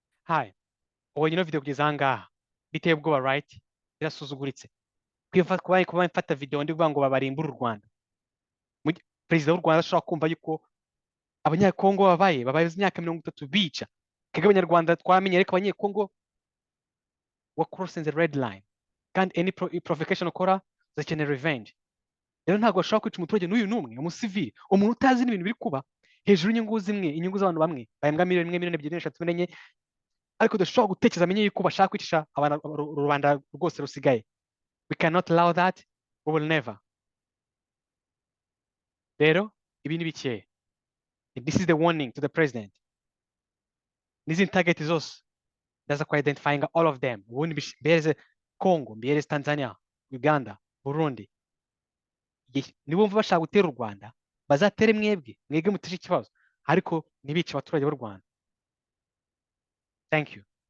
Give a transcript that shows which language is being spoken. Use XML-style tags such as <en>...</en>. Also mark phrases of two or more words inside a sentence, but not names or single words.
<en>Hi,</en> <rw>ubonye ino video kugeza aha ngaha biteye ubwoba, right? Birasuzuguritse kuba mfata video ndi kuvuga ngo babarimbure u Rwanda. Perezida w'u Rwanda ashobora kumva yuko abanyakongo babaye imyaka 30 bica kega abanyarwanda twamenye, ariko abanyekongo wa</rw> <en>crossing the red line,</en> <rw>kandi</rw> <en>any provocation</en> <rw>ukora uzakenera revenge. Rero ntabwo bashobora kwica umuturage n'uyu n'umwe, umusivili, umuntu utazi n'ibintu biri kuba hejuru y'inyungu zimwe, inyungu z'abantu bamwe bahembwa miliyoni imwe, miliyoni ebyiri, eshatu, enye, ariko dushobora gutekereza amenye yuko bashaka kwicisha rubanda rwose rusigaye.</rw> <en>We cannot allow that, we will never.</en> <rw>Rero ibi ni bikeya.</rw> <en>This is the warning to the president.</en> <rw>N'izindi target zose ndaza ku</rw> <en>identifying all of them.</en> <rw>Ubundi mbereze Congo, mbereze Tanzania, Uganda, Burundi. Nibumva bashaka gutera u Rwanda, bazatere mwebwe muteshe ikibazo, ariko ntibice abaturage b'u Rwanda.</rw> <en>Thank you.</en>